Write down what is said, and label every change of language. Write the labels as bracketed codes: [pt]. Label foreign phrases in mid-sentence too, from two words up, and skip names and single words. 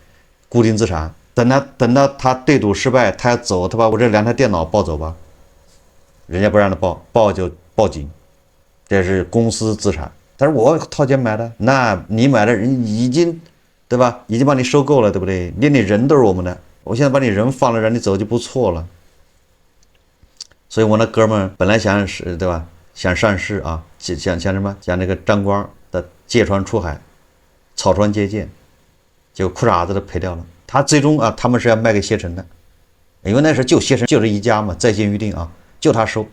[zh] 固定資產。等到他對賭失敗，他要走，他把我這2台電腦抱走吧，人家不讓他抱就報警，這是公司資產。但是我掏錢買的，那你買的人已經，對吧？已經把你收購了，對不對？連你人都是我們的，我現在把你人放了，讓你走就不錯了。所以我那哥們本來想是，對吧？想上市啊，想什麼？想那個張光的借船出海，草船借箭，結果褲衩子都賠掉了。他最終啊，他們是要賣給攜程的，因為那時候就攜程就這一家嘛，在線預訂啊，就他收。